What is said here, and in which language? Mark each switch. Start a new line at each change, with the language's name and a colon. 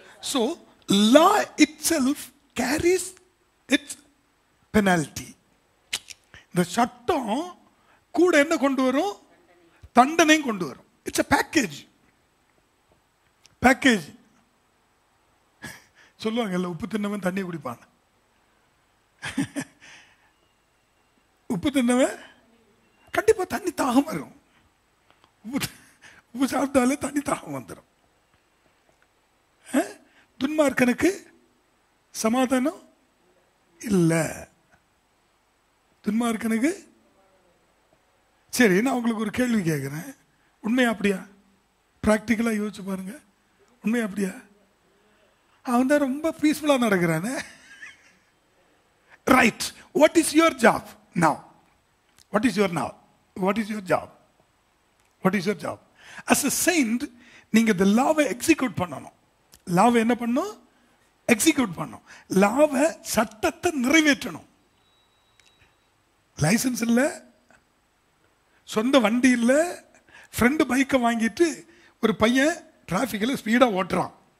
English: So law itself carries its penalty.
Tamil: இந்த சட்டம் கூட என்ன கொண்டு வரும்? தண்டனையும் கொண்டு வரும். It's
English: a package.
Tamil: பேக்கேஜ். சொல்லுவாங்கல்ல, உப்பு தின்னவன் தண்ணி குடிப்பான். உப்பு தின்னவன் கண்டிப்பா தண்ணி தாகம் வரும். உப்பு சாப்பிட்டாலே தண்ணி தாகம் வந்துடும். துன்மார்க்கனுக்கு சமாதானம் இல்லை. துன்மார்க்கனுக்கு. சரி, நான் உங்களுக்கு ஒரு கேள்வி கேட்கிறேன். உண்மையா அப்படியா? பிராக்டிக்கலா யோசிச்சு பாருங்க. உண்மையா அப்படியா? அவன் தான் ரொம்ப பீஸ்ஃபுல்லா நடக்கிறானே.
English: Right. What is your job now? What is your now? What is your job? What is your job? As a saint,
Tamil: நீங்க the law-வை execute பண்ணணும். law-வை என்ன பண்ணணும்? execute பண்ணணும். law-வை சட்டத்தை நிறைவேற்றணும். லைசன்ஸ் இல்லை, சொந்த வண்டி இல்லை, ஃப்ரெண்டு பைக்கை வாங்கிட்டு ஒரு பையன் டிராஃபிக்கில் ஸ்பீடாக ஓட்டுறான்.